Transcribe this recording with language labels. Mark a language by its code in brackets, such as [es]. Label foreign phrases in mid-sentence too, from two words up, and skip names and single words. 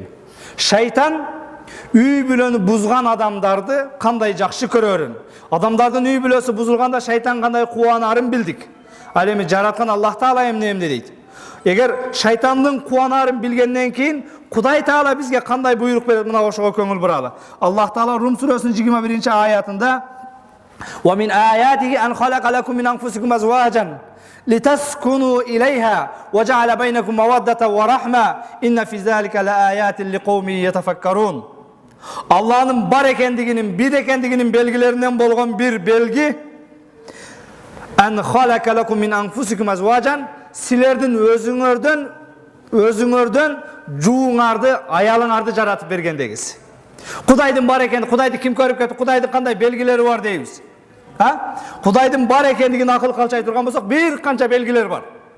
[ky] Шайтан үй бүлөнү бузган адамдарды кандай жакшы көрөрүн, адамдардын үй бүлөсү бузулганда шайтан кандай кубанарын билдик. Ал эми жараткан Аллах Таала эмне дейт? Эгер шайтандын кубанарын билгенден кийин Кудай Таала бизге кандай буйрук берет, мына ошого көңүл буралы. [ar] Аллах Таала Рум сүрөсүнүн 21-аятында "وَمِنْ آيَاتِهِ أَنْ خَلَقَ لَكُمْ مِنْ أَنْفُسِكُمْ أَزْوَاجًا لِتَسْكُنُوا إِلَيْهَا وَجَعَلَ بَيْنَكُمْ مَوَدَّةً وَرَحْمَةً إِنَّ فِي ذَٰلِكَ لَآيَاتٍ لِقَوْمٍ يَتَفَكَّرُونَ." [ky] Аллахнын бар экендигинин, бир экендигинин белгилеринен болгон бир белги [ar] أَنْ خَلَقَ لَكُمْ مِنْ أَنْفُسِكُمْ أَزْوَاجًا, [ky] силердин өзүңөрдөн жууңарды, аялыңарды жаратып бергендегиз. Кудайдын бар экен, Кудайды ким көрүп кетти, Кудайдын кандай белгилери бар дейбиз. Кудайдын бар экендигин акыл калчай турган болсок, бир канча белгилер бар.